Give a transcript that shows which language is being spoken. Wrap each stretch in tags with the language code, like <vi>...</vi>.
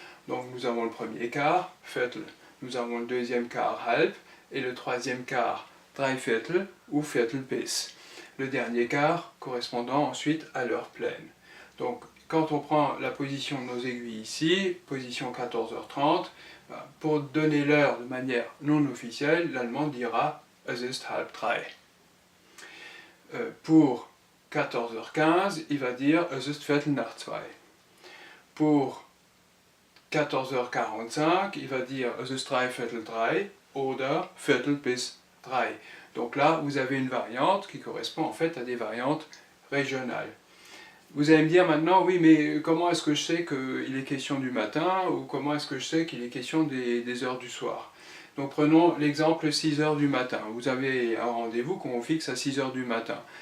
<fr>Donc nous avons le premier quart, Viertel, nous avons le deuxième quart, halb, et le troisième quart, Dreiviertel ou Viertel bis. Le dernier quart correspondant ensuite à l'heure pleine. Donc quand on prend la position de nos aiguilles ici, position 14h30, pour donner l'heure de manière non officielle, l'allemand dira</fr> <de>es ist halb drei.</de> <fr>Pour 14h15, il va dire</fr> <de>es ist Viertel nach zwei.</de> <fr>Pour 14h45, il va dire</fr> <de>es ist Dreiviertel drei oder Viertel bis drei.</de> <fr>Donc là, vous avez une variante qui correspond en fait à des variantes régionales. Vous allez me dire maintenant, oui, mais comment est-ce que je sais qu'il est question du matin ou comment est-ce que je sais qu'il est question des heures du soir? Donc prenons l'exemple 6 heures du matin. Vous avez un rendez-vous qu'on fixe à 6 heures du matin.</fr>